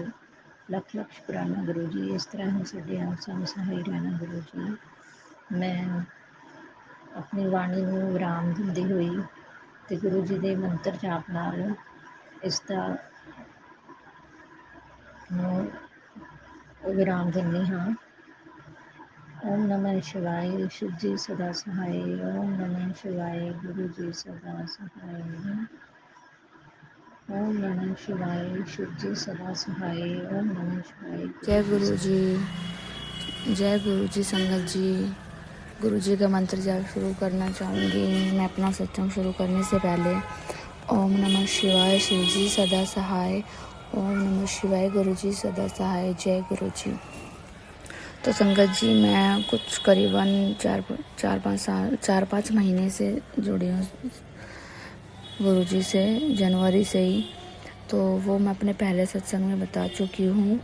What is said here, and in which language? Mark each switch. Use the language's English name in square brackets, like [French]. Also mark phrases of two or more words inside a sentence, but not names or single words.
[Punjabi] ਲੱਖ ਲੱਖ ਸ਼ੁਕਰਾਨਾ ਗੁਰੂ ਜੀ। ਇਸ ਤਰ੍ਹਾਂ ਹੀ ਸਾਡੇ ਸਾਨੂੰ ਸਹਾਈ ਰਹਿਣਾ ਗੁਰੂ ਜੀ। ਮੈਂ ਆਪਣੀ ਬਾਣੀ ਨੂੰ ਵਿਰਾਮ ਦਿੰਦੀ ਹੋਈ ਅਤੇ ਗੁਰੂ ਜੀ ਦੇ ਮੰਤਰ ਜਾਪ ਨਾਲ ਇਸ ਦਾ ਵਿਰਾਮ ਦਿੰਦੀ ਹਾਂ। [Hindi] ओम नमः शिवाय। शिव जी सदा सहाय। ओम नमः शिवाय। गुरु जी सदा सहाय। ओम नमः शिवाय। शिव जी सदा सहाय। ओम नमः शिवाय। जय गुरु जी। जय गुरु जी संगत जी। गुरु जी का मंत्र जाप शुरू करना चाहूँगी। मैं अपना सत्संग शुरू करने से पहले ओम नमः शिवाय। शिव जी सदा सहाय। ओम नमः शिवाय। गुरु जी सदा सहाय। जय गुरु जी। तो संगत जी, मैं कुछ करीबन 4-5 महीने से जुड़ी हूँ गुरु जी से, जनवरी से ही। तो वो मैं अपने पहले सत्संग में बता चुकी हूँ।